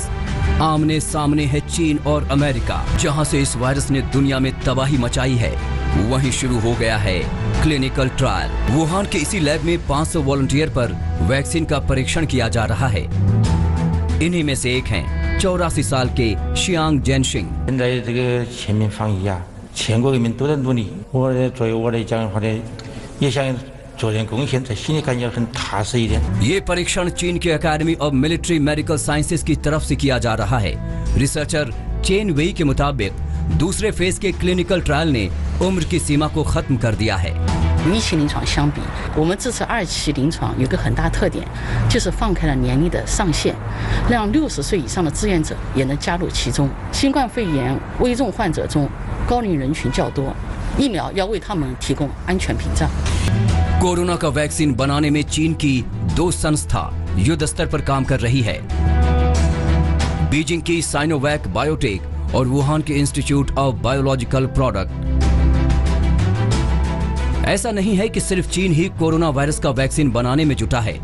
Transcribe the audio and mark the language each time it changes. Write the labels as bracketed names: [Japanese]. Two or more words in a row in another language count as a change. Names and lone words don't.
[Hindi] आमने सामने है चीन और अमेरिका। जहां से इस वायरस ने दुनिया में तबाही मचाई है, वहीं शुरू हो गया है [English] clinical trial. [Hindi] वुहान के इसी लैब में 500 वॉलंटियर पर वैक्सीन का परीक्षण किया जा रहा है। इन्हीं में से एक हैं 84 साल के शियांग जेनशिंग। [Chinese] 现在这个全民防疫啊，全国人民都在努力。我作为我来讲的话呢，也想做点贡献，在心里感觉很踏实一点。 [Hindi] ये परीक्षण चीन के एकेडमी ऑफ मिलिट्री मेडिकल साइंसेज की तरफ से किया जा रहा है। रिसर्चर चेन वेई के मुताबिक दूसरे फेज के [English] clinical trial [Hindi] ने उम्र की सीमा को खत्म कर दिया है। [Chinese] 与一期临床相比，我们这次2期临床有个很大特点，就是放开了年龄的上限，让60岁以上的志愿者也能加入其中。新冠肺炎危重患者中，高龄人群较多，疫苗要为他们提供安全屏障。 [Hindi] कोरोना का वैक्सीन बनाने में चीन की 2 संस्था युद्ध स्तर पर काम कर रही है। बीजिंग की साइनोवैक बायोटेक और वुहान के इंस्टीट्यूट ऑफ बायोलॉजिकल प्रोडक्ट। ऐसा नहीं है कि सिर्फ चीन ही कोरोना वायरस का वैक्सीन बनाने में जुटा है।